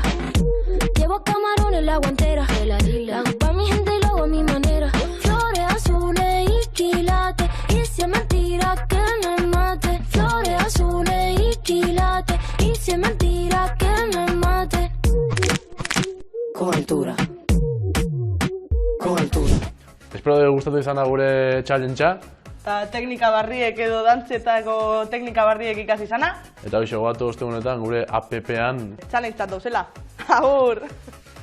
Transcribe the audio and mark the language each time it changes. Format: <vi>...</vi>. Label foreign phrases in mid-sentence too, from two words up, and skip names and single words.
<es>Llevo camarones la guantera. La hago pa' mi gente y lo hago a mi manera. Flores azules y quilates. Y si es mentira que me mate. Flores azules y quilates. Y si es mentira que me mate. Con altura. Con altura.</es> <eu>Espero gustatu izan da gure challenge-a. Eta teknika barriek edo dantzetako teknika barriek ikasi izana. Eta hoxe gogatu ostegunetan gure app-an Challenge dauzela. Agur!</eu>